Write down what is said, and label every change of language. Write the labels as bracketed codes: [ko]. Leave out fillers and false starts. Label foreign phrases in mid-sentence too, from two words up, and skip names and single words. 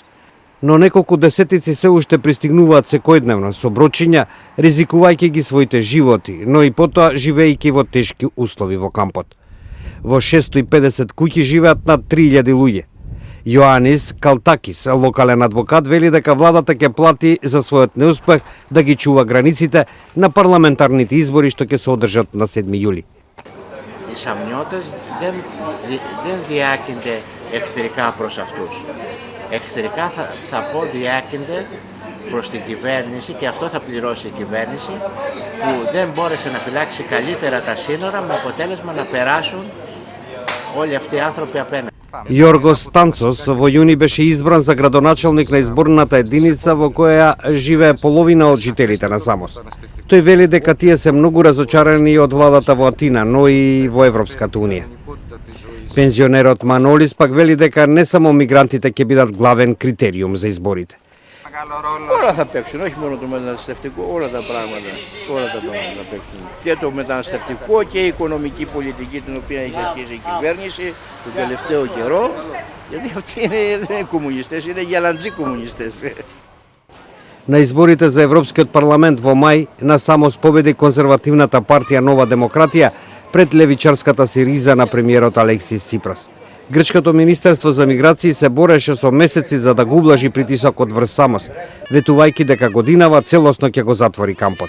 [mk] Но неколку десетици се уште пристигнуваат секојдневно со брочиња, ризикувајќи ги своите животи, но и потоа живејќи во тешки услови во кампот. Во 650 куќи живеат над 3000 луѓе. Јоанис Калтакис, локален адвокат, вели дека владата ќе плати за својот неуспех да ги чува границите на парламентарните избори што ќе се одржат на 7 јули. [el] Οι Σαμνιώτες δεν διάκυνται εχθρικά προς αυτούς. Εχθρικά θα πω διάκυνται προς την κυβέρνηση, και αυτό θα πληρώσει η κυβέρνηση, που δεν μπόρεσε να φυλάξει καλύτερα τα σύνορα, με αποτέλεσμα να περάσουν όλοι αυτοί οι άνθρωποι απέναντι. [mk] Јоргос Станцос во јуни беше избран за градоначалник на изборната единица во која живее половина од жителите на Самос. Тој вели дека тие се многу разочарани од владата во Атина, но и во Европската Унија. Пензионерот Манолис пак вели дека не само мигрантите ќе бидат главен критериум за изборите. [el] Όλα θα παίξουν, όχι μόνο το μεταναστευτικό, όλα τα πράγματα θα παίξουν. Και το μεταναστευτικό και η οικονομική πολιτική την οποία έχει ασκήσει η κυβέρνηση τον τελευταίο καιρό, γιατί αυτοί δεν είναι κομμουνιστές, είναι γαλαντζοί κομμουνιστές. [mk] На изборите за Европскиот парламент во мај насамос победи конзервативната партија Нова демократија пред левичарската Сириза на премиерот Алексис Ципрас. Грчкото министерство за миграции се бореше со месеци за да го ублажи притисокот врз Самос, ветувајќи дека годинава целосно ќе го затвори кампот.